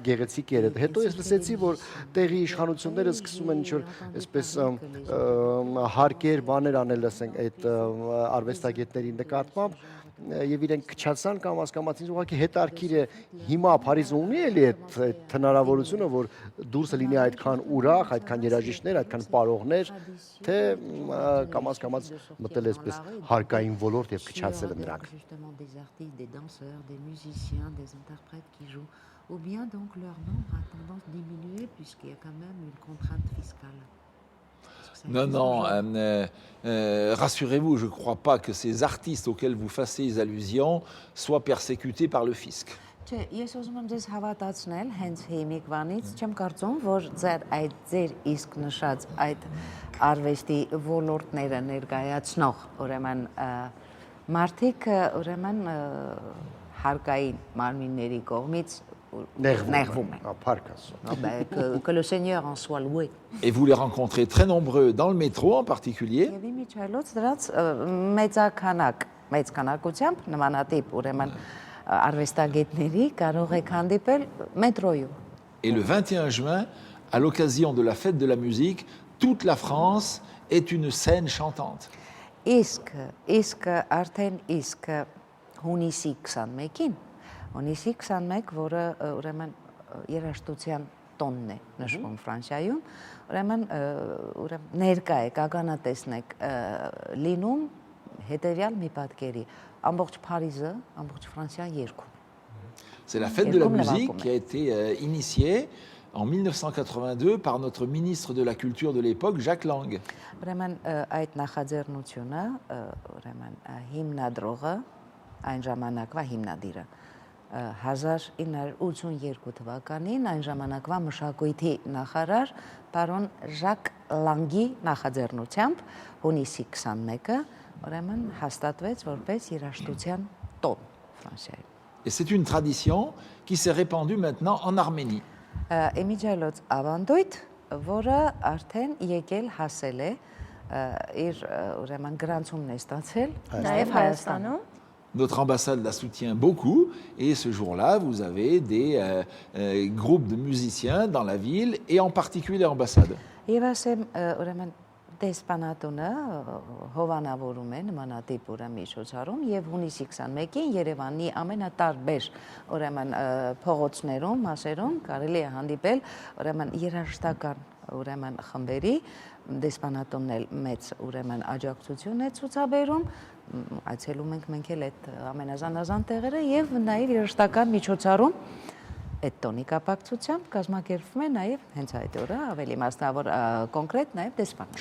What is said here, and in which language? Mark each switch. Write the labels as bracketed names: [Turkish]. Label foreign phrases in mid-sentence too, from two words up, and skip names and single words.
[Armenian] գեղեցիկ էր։ Հետո ես լսեցի, որ տեղի իշխանությունները սկսում են ինչ-որ այսպես հարկեր, բաներ անել, ասենք, այդ արվեստագետների նկատմամբ եւ իրենք քչացան կամ հասկացան, ինձ ուղղակի հետարքիր է հիմա Փարիզը ունի էլի այդ հնարավորությունը, որ դուրսը լինի այդքան ուրախ, այդքան երաժիշտներ, այդքան պարողներ, թե կամ հասկացած մտել այսպես հարկային ոլորտ եւ քչացել են նրանք։ [French] Ou bien donc leur nombre a tendance à diminuer puisqu'il y a quand même une contrainte fiscale. Non, rassurez-vous, je ne crois pas que ces artistes auxquels vous fassiez allusion soient persécutés par le fisc. [Armenian] Ես ուզում եմ ձեզ հավատացնել հենց հիմիկվանից, չեմ կարծում, որ ձեր իսկ նշած այդ արվեստի ոլորտները ներկայացնող, ուրեմն մարդիկ ուրեմն հարկային մարմինների կողմից նեղվում են։ [French] Que le Seigneur en soit loué. Et vous les rencontrez très nombreux dans le métro en particulier. [Armenian] Եվ իմիջայլոց դրանց մեծ քանակությամբ նմանատիպ ուրեմն արվեստագետների կարող եք հանդիպել մետրոյում։ [French] Et le 21 juin, à l'occasion de la fête de la musique, toute la France est une scène chantante. [Armenian] Իսկ արդեն հունիսի 21-ին, հունիսի 21, որը ուրեմն երաժշտության տոնն է նշվում Ֆրանսիայում, ուրեմն ներկա եք, ականատեսն եք լինում հետևյալ մի պատկերի, ամբողջ Փարիզը, ամբողջ Ֆրանսիան երգում։ [French] C'est la fête de la musique qui a été initiée en 1982 par notre ministre de la Culture de l'époque, Jacques Lang. [Armenian] Ուրեմն այդ նախաձեռնությունը, ուրեմն հիմնադրողը, այն ժամանակվա հիմնադիրը 1982 թվականին այն ժամանակվա մշակույթի նախարար պարոն Ժակ Լանգի նախաձեռնությամբ հունիսի 21-ը ուրեմն հաստատվեց որպես երաժշտության տոն Ֆրանսիայում։ [French] Et c'est une tradition qui s'est répandue maintenant en Arménie. [Armenian] Իմիջայլոց ավանդույթ, որը արդեն եկել հասել է իր ուրեմն գրանցումն է ստացել նաև Հայաստանում։ [French] Notre ambassade la soutient beaucoup et ce jour-là, vous avez des groupes de musiciens dans la ville et en particulier l'ambassade. [Armenian] Եվ ասեմ, ուրեմն դեսպանատունը հովանավորում է նմանատիպ ուրեմն միջոցառում եւ հունիսի 21-ին Երևանի ամենատարբեր ուրեմն փողոցներում, մասերում կարելի է հանդիպել ուրեմն երաժշտական ուրեմն խմբերի դեսպանատունն էլ մեծ ուրեմն աջակցություն է ցուցաբերում, այցելում ենք մենք էլ այդ ամենազանազան տեղերը եւ նաեւ երաժշտական միջոցառում այդ տոնի կապակցությամբ կազմակերպվում է նաև հենց այդ օրը ավելի մասնավոր կոնկրետ նաև դեսպան։